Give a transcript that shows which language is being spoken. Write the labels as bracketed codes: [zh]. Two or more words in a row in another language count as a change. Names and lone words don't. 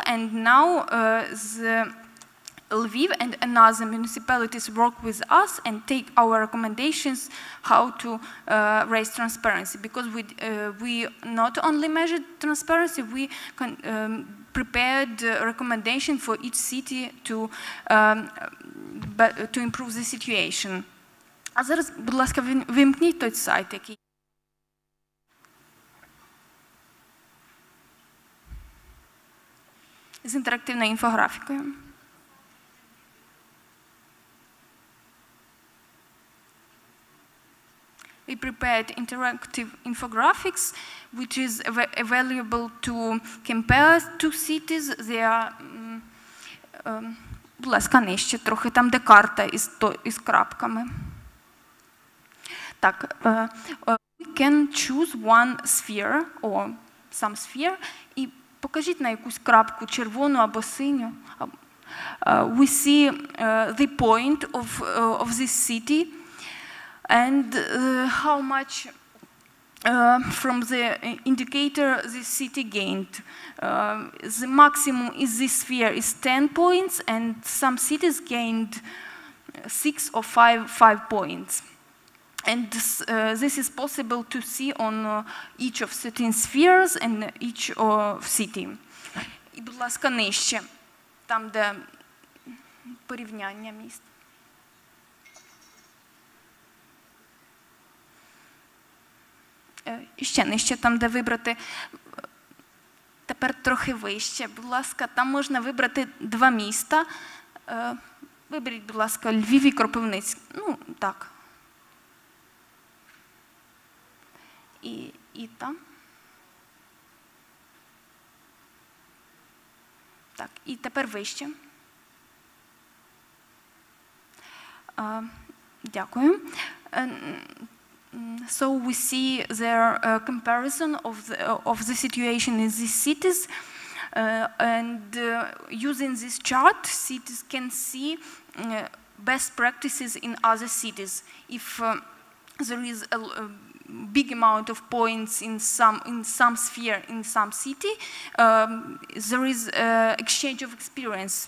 [en] And now Lviv and another municipalities work with us and take our recommendations how to raise transparency, because we not only measured transparency, we prepared a recommendation for each city to improve the situation. [uk] А зараз, будь ласка, вимкніть той сайт, який з інтерактивною інфографікою. [en] We prepared interactive infographics, which is available to compare two cities. They are, [uk] будь ласка, нижче трохи, там, де карта із крапками. Так, [en] we can choose one sphere or some sphere [uk] і покажіть на якусь крапку червону або синю. [en] We see the point of this city and how much from the indicator the city gained. The maximum is this sphere is 10 points, and some cities gained 6 or 5 points. And this is possible to see on each of certain spheres and each city. [uk] І, будь ласка, нижче, там, де порівняння міст. І ще нижче, там, де вибрати, тепер трохи вище, будь ласка, там можна вибрати 2 міста. Виберіть, будь ласка, Львів і Кропивницький. Ну, так. І там. Так, і тепер вище. Дякую. [en] So we see their comparison of the situation in these cities, and using this chart, cities can see best practices in other cities. If there is a big amount of points in some sphere in some city, there is exchange of experience.